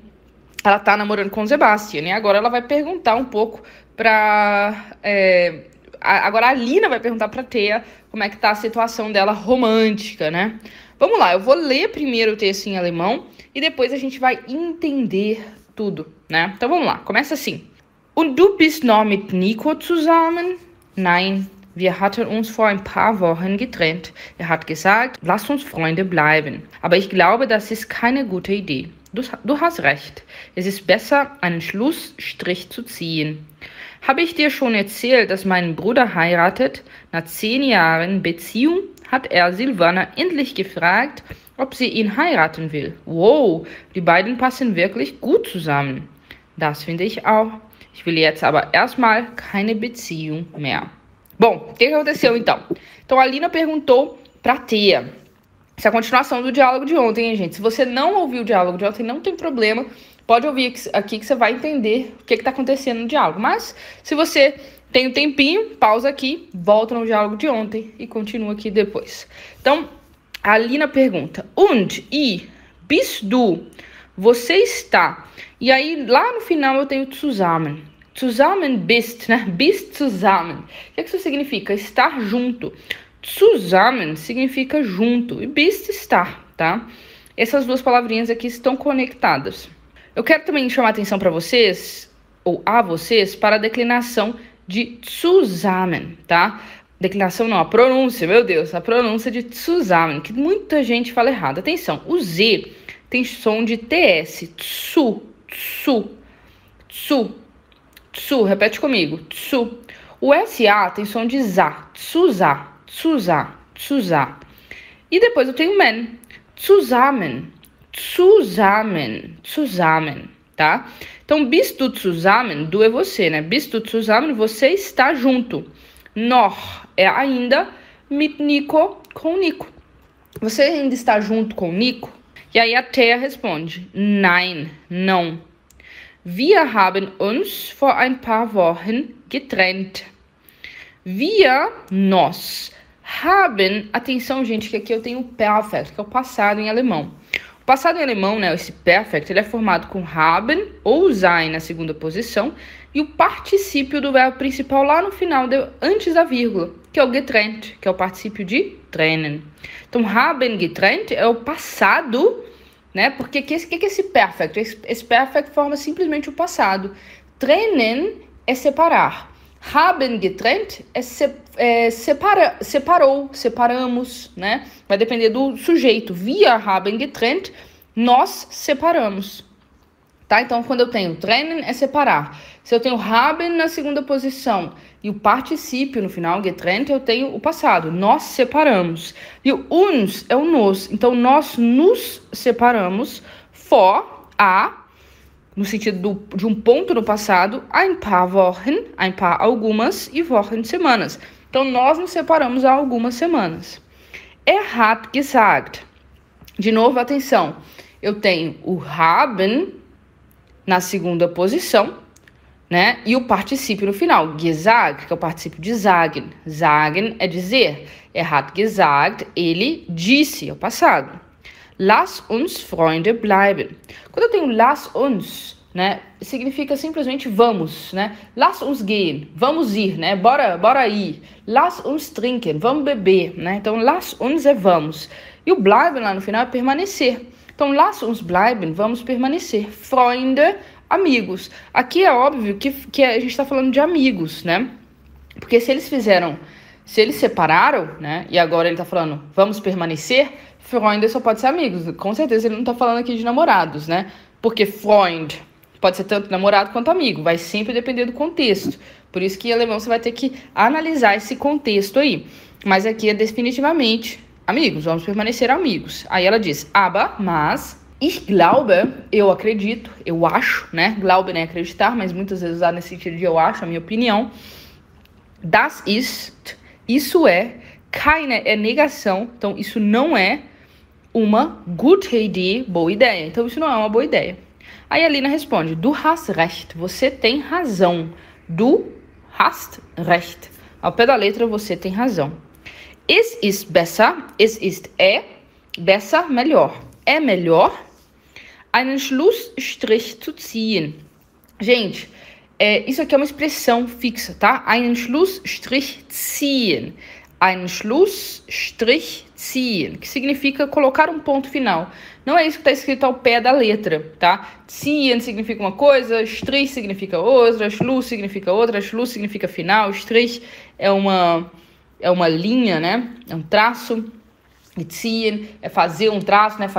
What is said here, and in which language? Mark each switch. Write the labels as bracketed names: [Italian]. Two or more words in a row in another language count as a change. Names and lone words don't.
[Portuguese] Ela tá namorando com o Sebastian, e agora ela vai perguntar um pouco pra... Agora a Lina vai perguntar pra Thea como é que tá a situação dela romântica, né? Vamos lá, eu vou ler primeiro o texto em alemão e depois a gente vai entender tudo, né? Então vamos lá, começa assim. [German] Und du bist noch mit Nico zusammen? Nein, wir hatten uns vor ein paar Wochen getrennt. Er hat gesagt, lass uns Freunde bleiben. Aber ich glaube, das ist keine gute Idee. Du hast recht. Es ist besser, einen Schlussstrich zu ziehen. Habe ich dir schon erzählt, dass mein Bruder heiratet? Nach 10 Jahren Beziehung hat er Silvana endlich gefragt, ob sie ihn heiraten will. Wow, die beiden passen wirklich gut zusammen. Das finde ich auch. Ich will jetzt aber erstmal keine Beziehung mehr. [Portuguese] Bom, o que aconteceu então? Então a Lina perguntou pra Thea. Essa é a continuação do diálogo de ontem, hein, gente? Se você não ouviu o diálogo de ontem, não tem problema. Pode ouvir aqui que você vai entender o que está acontecendo no diálogo. Mas, se você tem um tempinho, pausa aqui, volta no diálogo de ontem e continua aqui depois. Então, a Lina pergunta, [German] und, bist du, [Portuguese] você está. E aí, lá no final eu tenho zusammen. [German] Zusammen bist, né? Bist zusammen. [Portuguese] O que isso significa? Estar junto. Zusammen significa junto e bist estar, tá? Essas duas palavrinhas aqui estão conectadas. Eu quero também chamar a atenção para vocês, ou a vocês, para a declinação de zusammen, tá? Declinação não, a pronúncia, meu Deus, a pronúncia de zusammen, que muita gente fala errado. Atenção, o Z tem som de TS, tsu, tsu, tsu, tsu, repete comigo, tsu. O SA tem som de za, tsuzá, tsuzá, tsuzá. E depois eu tenho men, zusammen, zusammen, zusammen, tá? Então, [German] bist du zusammen, du [Portuguese] é você, né? [German] Bist du zusammen, [Portuguese] você está junto. Noch é ainda mit Nico, com Nico. Você ainda está junto com Nico? E aí a Thea responde, nein, não. [German] Wir haben uns vor ein paar Wochen getrennt. Wir, [Portuguese] nós, haben, atenção gente, que aqui eu tenho o perfect, que é o passado em alemão. O passado em alemão, né, esse perfect, ele é formado com haben ou sein na segunda posição e o particípio do verbo principal lá no final, antes da vírgula, que é o getrennt, que é o particípio de trennen. Então, [German] haben getrennt [Portuguese] é o passado, né, porque o que é esse perfect? Esse perfect forma simplesmente o passado. Trennen é separar. [German] Haben getrennt [Portuguese] é separou, separamos, né? Vai depender do sujeito. [German] Wir haben getrennt, [Portuguese] nós separamos. Tá? Então, quando eu tenho trennen, é separar. Se eu tenho [German] haben na [Portuguese] segunda posição e o particípio no final, getrennt, eu tenho o passado. Nós separamos. E o uns é o nos. Então, nós nos separamos vor a... no sentido de um ponto no passado, [German] ein paar Wochen, ein paar [Portuguese] algumas e [German] Wochen semanas. [Portuguese] Então, nós nos separamos há algumas semanas. [German] Er hat gesagt. [Portuguese] De novo, atenção. Eu tenho o haben na segunda posição, né? E o particípio no final, gesagt, que é o particípio de sagen. Sagen é dizer. [German] Er hat gesagt, [Portuguese] ele disse, é o passado. [German] Lass uns Freunde bleiben. [Portuguese] Quando eu tenho [German] lass uns, [Portuguese] né, significa simplesmente vamos, né? [German] Lass uns gehen, [Portuguese] vamos ir, né? Bora ir. [German] Lass uns trinken, [Portuguese] vamos beber, né? Então, [German] lass uns [Portuguese] é vamos. E o bleiben lá no final é permanecer. Então, [German] lass uns bleiben, [Portuguese] vamos permanecer. Freunde, amigos. Aqui é óbvio que a gente está falando de amigos, né? Porque se eles separaram, né? E agora ele está falando, vamos permanecer, Freunde só pode ser amigos. Com certeza ele não está falando aqui de namorados, né? Porque Freund pode ser tanto namorado quanto amigo. Vai sempre depender do contexto. Por isso que em alemão você vai ter que analisar esse contexto aí. Mas aqui é definitivamente amigos. Vamos permanecer amigos. Aí ela diz, [German] aber, mas, ich glaube, [Portuguese] eu acredito, eu acho, né? Glauben é acreditar, mas muitas vezes usado nesse sentido de eu acho, a minha opinião. [German] Das ist, [Portuguese] isso é Keine é negação, então isso não é uma [German] gute Idee, [Portuguese] boa ideia. Então isso não é uma boa ideia. Aí a Lina responde, [German] du hast recht, [Portuguese] você tem razão. [German] Du hast recht. [Portuguese] Ao pé da letra, você tem razão. [German] Es ist besser, es ist besser, [Portuguese] melhor. É melhor [German] einen Schlussstrich zu ziehen. [Portuguese] Gente, isso aqui é uma expressão fixa, tá? [German] Einen Schlussstrich ziehen. Einen Schlussstrich ziehen, [Portuguese] que significa colocar um ponto final. Não é isso que está escrito ao pé da letra, tá? Ziehen significa uma coisa, Strich significa outra, Schluss significa outra, Schluss significa final, Strich é uma linha, né? É um traço. E ziehen é fazer um traço, né?